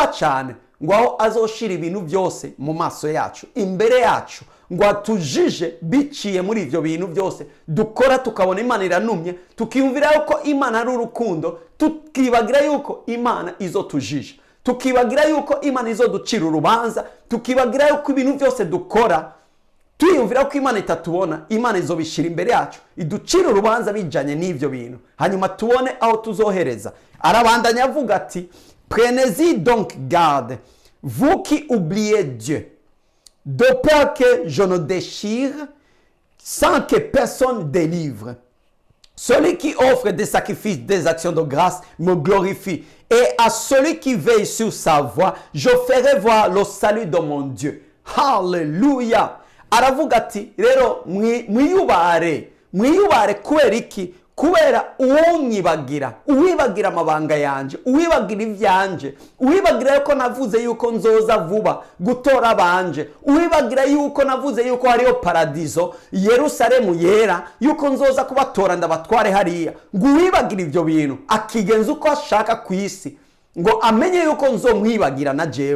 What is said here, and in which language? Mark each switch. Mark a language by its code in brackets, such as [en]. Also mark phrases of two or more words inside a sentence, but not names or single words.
[rn] cyane, ngo aho azoshira ibintu byose mu maso yacu, imbere yacu, ngo atujije biciye muri ivyo bintu byose dukora, tukabona Imana iranumye, tukiyumvira yuko Imana ari urukundo, tukibagira yuko Imana izotujije, tukibagira yuko Imana izoducira urubanza, tukibagira yuko ibintu byose dukora tuyumvira ko Imana itatubona, Imana izobishira imbere yacu iducira urubanza bijanye n'ivyo bintu, hanyuma tubone aho tuzohereza. Arabandanya avuga ati: [fr] Prenez-y donc garde, vous qui oubliez Dieu, de peur que je ne déchire sans que personne délivre. Celui qui offre des sacrifices, des actions de grâce me glorifie. Et à celui qui veille sur sa voie, je ferai voir le salut de mon Dieu. Hallelujah. [rn] Aravuga ati rero mwiyubare kubera iki? kubera uwonyibagira, uwibagira amabanga yanje, uwibagira ivyanje, uwibagira yuko navuze yuko nzoza vuba gutora abanje, uwibagira yuko navuze yuko hariyo paradizo Yerusalemu yera, yuko nzoza kubatora ndabatware hariya, ngo uwibagira ivyo bintu akigenza uko ashaka ku isi, ngo amenye yuko nzomwibagira na jewe.